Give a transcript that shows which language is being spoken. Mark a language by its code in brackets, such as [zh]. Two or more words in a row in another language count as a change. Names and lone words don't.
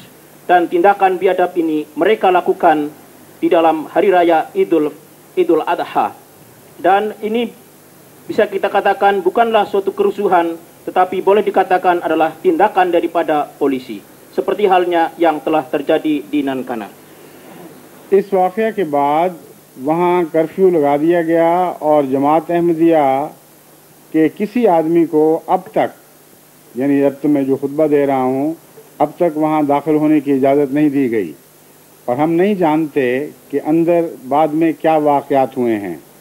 [id] Dan tindakan biadab ini mereka lakukan di dalam hari raya Idul Adha. Dan ini bisa kita katakan bukanlah suatu kerusuhan, tetapi boleh dikatakan adalah tindakan daripada polisi, seperti halnya yang telah terjadi di Nankana. [ur] اس واقعہ کے بعد وہاں کرفیو لگا دیا گیا اور جماعت احمدیہ کے کسی آدمی کو اب تک، یعنی اب تو میں جو خطبہ دے رہا ہوں، اب تک وہاں داخل ہونے کی اجازت نہیں دی گئی، اور ہم نہیں جانتے کہ اندر بعد میں کیا واقعات ہوئے ہیں،